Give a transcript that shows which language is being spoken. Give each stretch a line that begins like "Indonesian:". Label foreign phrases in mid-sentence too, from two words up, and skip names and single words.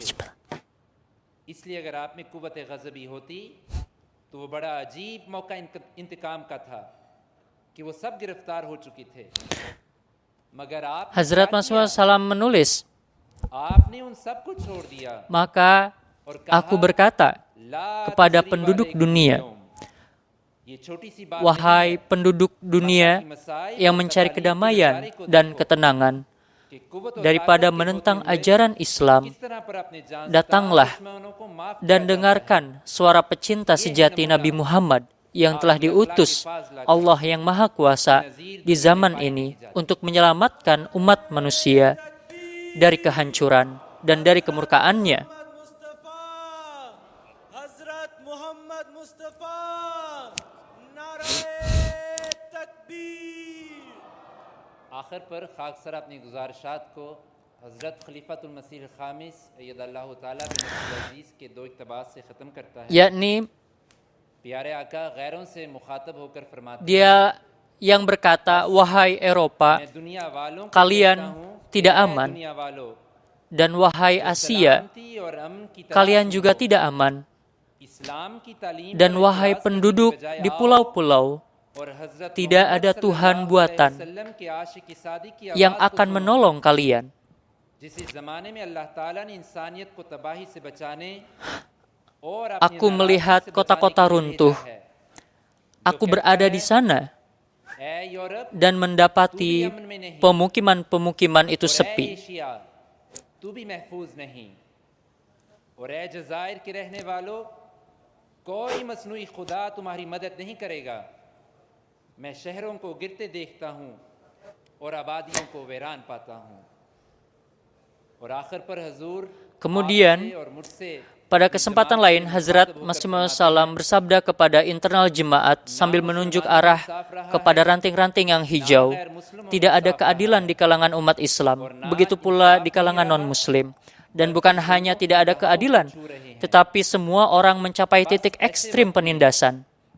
Urdu: اس لیے اگر آپ میں قوت غضبی ہوتی تو وہ بڑا عجیب موقع انتقام کا تھا کہ وہ سب گرفتار ہو چکے تھے. مگر آپ
Indonesian: Hazrat Masih Salam menulis,
Urdu: آپ نے ان سب کو چھوڑ دیا,
Indonesian: maka aku berkata kepada penduduk dunia, wahai penduduk dunia yang mencari kedamaian dan ketenangan, daripada menentang ajaran Islam, datanglah dan dengarkan suara pecinta sejati Nabi Muhammad yang telah diutus Allah yang Maha Kuasa di zaman ini untuk menyelamatkan umat manusia dari kehancuran dan dari kemurkaannya.
Urdu: آخر پر خاکسار اپنی گزارشات کو حضرت خلیفۃ المسیح خامس
Arabic: أيده الله تعالى بن عزيز
Urdu: کے دو اقتباس سے ختم کرتا ہے.
Indonesian: Yakni
Urdu: پیارے آقا غیروں سے مخاطب ہو کر فرماتے ہیں,
Indonesian: dia yang berkata, wahai Eropa,
Urdu: میں دنیا والوں کو
Indonesian: kalian
Urdu: کہتا ہوں,
Indonesian: tidak
Urdu: ऐ
Indonesian: aman,
Urdu: دنیا والوں,
Indonesian: dan wahai Asia,
Urdu: سلامتی اور امن کی
Indonesian: kalian
Urdu: तलाश
Indonesian: juga
Urdu: में
Indonesian: tidak aman,
Urdu: اسلام کی تعلیم
Indonesian: dan
Urdu: पर
Indonesian: wahai
Urdu: इतराज़
Indonesian: penduduk
Urdu: کرنے کے بجائے
Indonesian: di
Urdu: आओ
Indonesian: pulau-pulau,
Urdu: اور حضرت
Indonesian: tidak
Urdu: मोहम्मद
Indonesian: ada Tuhan
Urdu: सल्लल्लाहु
Indonesian: buatan
Arabic: عليه وسلم
Urdu: کے عاشق صادق کی
Indonesian: yang
Urdu: آواز کو
Indonesian: akan
Urdu: सुनो.
Indonesian: menolong kalian.
Urdu: جس زمانے میں اللہ تعالیٰ نے انسانیت کو تباہی سے بچانے اور
Indonesian: Aku melihat kota-kota runtuh. Aku berada di sana dan mendapati pemukiman-pemukiman itu sepi.
Urdu: تو بھی محفوظ نہیں، اور اے جزائر کے رہنے والوں، کوئی مصنوعی خدا تمہاری مدد نہیں کرے گا. میں شہروں کو گرتے دیکھتا ہوں اور آبادیوں کو ویران پاتا ہوں. اور آخر پر حضور
Indonesian: Kemudian,
Urdu: آپ سے اور مجھ سے
Indonesian: pada kesempatan lain, Hazrat Masih Maud Salam bersabda kepada internal jemaat sambil menunjuk arah kepada ranting-ranting yang hijau, tidak ada keadilan di kalangan umat Islam, begitu pula di kalangan non-Muslim. Dan bukan hanya tidak ada keadilan, tetapi semua orang mencapai titik ekstrim penindasan.